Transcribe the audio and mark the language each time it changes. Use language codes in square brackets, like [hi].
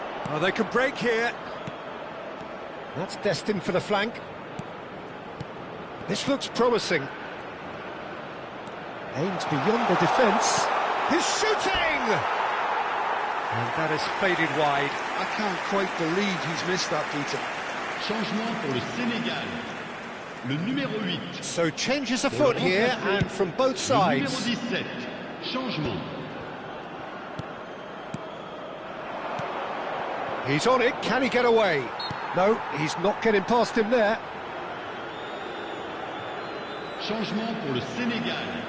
[en] Oh, they can break here. That's destined for the flank. This looks promising. Aims beyond the defence. He's shooting! And that has faded wide. I can't quite believe he's missed that, Peter. [fr] Changement pour le Sénégal. Le numéro 8. [en] So changes a foot here, and from both sides. [fr] Le numéro 17. Changement. [en] He's on it, can he get away? No, he's not getting past him there. [fr] Changement pour le Sénégal.